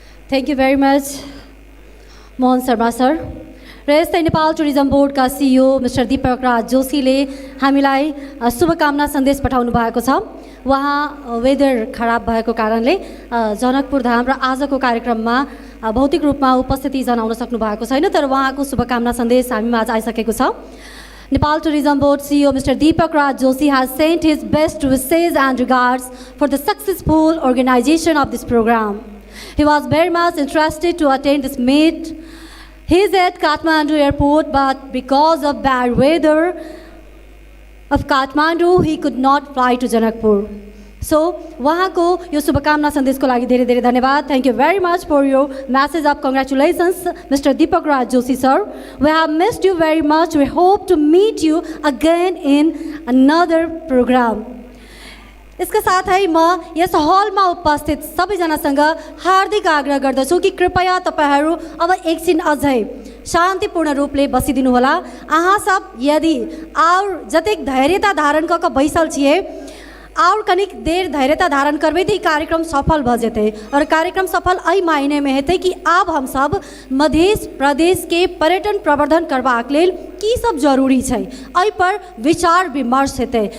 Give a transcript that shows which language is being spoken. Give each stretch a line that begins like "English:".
English: Thank you very much Mohan Sharma sir.
Nepali: र यस्तै Nepal tourism बोर्डका सिइओ मिस्टर दीपक राज जोशीले हामीलाई शुभकामना सन्देश पठाउनु भएको छ। उहाँ वेदर खराब भएको कारणले जनकपुर धाम र आजको कार्यक्रममा भौतिक रूपमा उपस्थिति जनाउन सक्नु भएको छैन, तर उहाँको शुभकामना सन्देश हामीमा आज आइसकेको छ।
English: Nepal Tourism Board CEO Mr. Deepak Raj Joshi has sent his best wishes and regards for the successful organization of this program. He was very much interested to attend this meet. He is at Kathmandu airport, but because of bad weather of Kathmandu, he could not fly to Janakpur.
Nepali: So, उहाँको यो शुभकामना सन्देशको लागि धेरै धेरै धन्यवाद।
English: Thank you very much for your message of congratulations, Mr. Deepak Raj Joshi sir. We have missed you very much. We hope to meet you again in another program.
Nepali: इसका साथै म यस हलमा उपस्थित सबैजनासँग हार्दिक आग्रह गर्दछु कि कृपया तपाईहरू अब एकछिन अझै शान्तिपूर्ण रूपले बसिदिनु होला।
Maithili: अहाँ सब यदि और जतेक धैर्यता धारण क बैसल छिए और कनिक देर धैर्यता धारण करबे तो कार्यक्रम सफल भ जेते। और कार्यक्रम सफल एहि मायने में हेतै कि अब हम सब मध्य प्रदेश के पर्यटन प्रवर्धन करबाक लेल की सब जरूरी छै एहि पर विचार विमर्श हेतै।